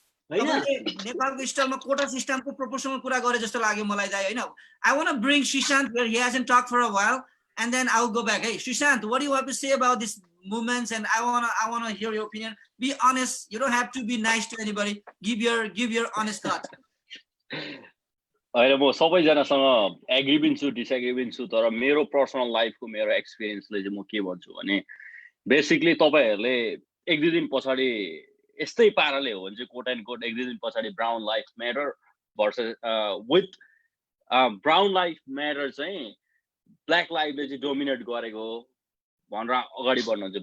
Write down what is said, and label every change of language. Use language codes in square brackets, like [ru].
[ne] नेपालको स्टाइलमा कोटा सिस्टमको प्रोपोर्सनल कुरा गरे जस्तो लाग्यो मलाई चाहिँ हैन. [en] I want to bring Srishant where he hasn't talked for a while and then I'll go back. Hey Srishant, what do you have to say about this movements? And I want to hear your opinion. Be honest. You don't have to be nice to anybody. Give your honest thoughts. [ne] अहिले म सबैजनासँग agree पनि छु disagree पनि छु, तर मेरो personal लाइफको मेरो एक्सपिरियन्सले चाहिँ म के भन्छु भने बेसिकली तपाईहरुले एक दुई दिन पछाडी यस्तै पाराले हो भने चाहिँ कोट एन्ड कोट एक दुई दिन पछाडी brown life matter versus with brown life matter चाहिँ ब्ल्याक लाइफले चाहिँ डोमिनेट गरेको भनेर अगाडि बढ्नुहुन्छ.